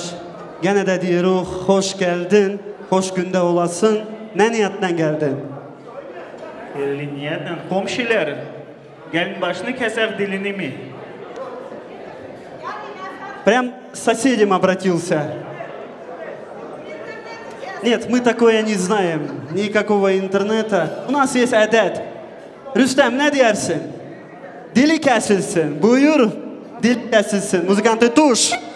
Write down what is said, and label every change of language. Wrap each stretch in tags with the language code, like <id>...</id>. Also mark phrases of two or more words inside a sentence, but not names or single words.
<tr>Gene de diyoruz, hoş geldin, hoş günde olasın. Ne niyetle geldin? Hayırlı niyetle. Komşular, gelin başını keser dilini mi?</tr> <ru>Прям с соседям обратился. Нет, мы такое не знаем, никакого интернета. У нас есть адет.</ru> <tr>Rüstem ne dersin? Dili kesilsin. Buyur. Dili kesilsin. Muzikantı tuş.</tr>